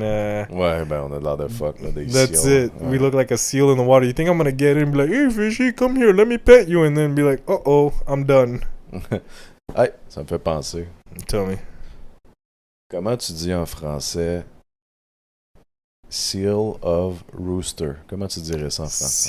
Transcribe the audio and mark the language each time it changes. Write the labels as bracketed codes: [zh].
[fr] Ouais, ben on a l'air de fuck là, des [en] That's seals. it. Ouais. We look like a seal in the water. You think I'm gonna get in and be like, "Hey, fishy, come here, let me pet you," and then be like, "Uh-oh, I'm done." [fr] Hey, ça me fait penser. [en] Tell me. [fr] Comment tu dis en français [en] seal of rooster? [fr] Comment tu dirais ça en français?